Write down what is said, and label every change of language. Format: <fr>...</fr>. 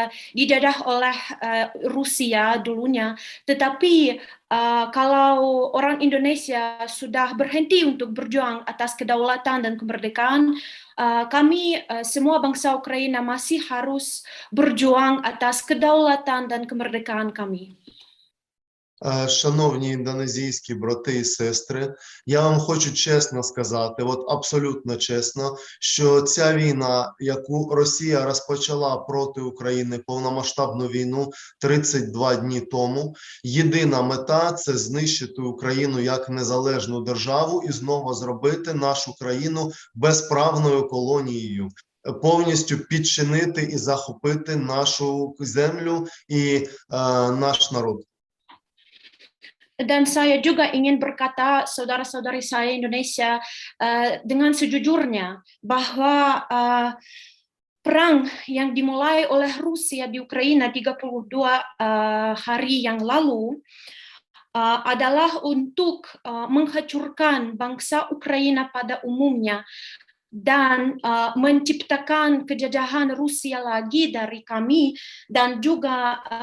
<id>dijajah oleh Rusia dulunya tetapi kalau orang Indonesia sudah berhenti untuk berjuang atas kedaulatan dan kemerdekaan kami semua bangsa Ukraina masih harus berjuang atas kedaulatan dan kemerdekaan kami.</id> <uk>Шановні індонезійські брати і сестри, я вам хочу чесно сказати, от абсолютно чесно, що ця війна, яку Росія розпочала проти України, повномасштабну війну 32 дні тому, єдина мета – це знищити Україну як незалежну державу і знову зробити нашу країну безправною колонією. Повністю підчинити і захопити нашу землю і наш народ.</uk> <id>Dan saya juga ingin berkata saudara-saudari saya Indonesia dengan sejujurnya bahwa perang yang dimulai oleh Rusia di Ukraina 32 hari yang lalu adalah untuk menghancurkan bangsa Ukraina pada umumnya dan menciptakan kejajahan Rusia lagi dari kami dan juga</id>